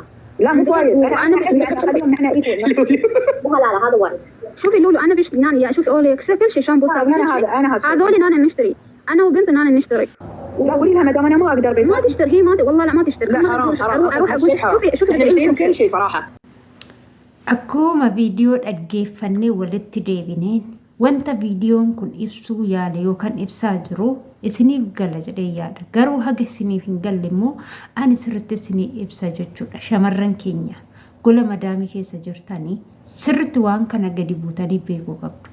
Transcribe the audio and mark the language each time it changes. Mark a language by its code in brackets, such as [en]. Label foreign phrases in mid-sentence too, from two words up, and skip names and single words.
[ar] لا مو وايد انا اخليهم نحن لا هذا وايد. شوفي لولو انا بشتري يعني شوفي اوليكس كل شيء شامبو صابون انا هذول انا نشتري انا وبنت انا نشتري. لا قولي لها مدام انا ما اقدر بس ما تشتري هي ما والله لا ما تشتري. لا حرام اروح اقول شوفي كل شيء صراحه. [om] Akkuma viidiyoo dhaggeeffannee walitti deebineen wanta viidiyoon kun ibsuu yaala yookaan ibsaa jiru isiniif gala jedhee yaada. Garuu haga isiniif hin galle immoo ani sirriitti isinii ibsa jechuudha. Shamarran keenya gola madaamii keessa jirtanii sirriitti waan kana gadi buutanii beekuu qabdu.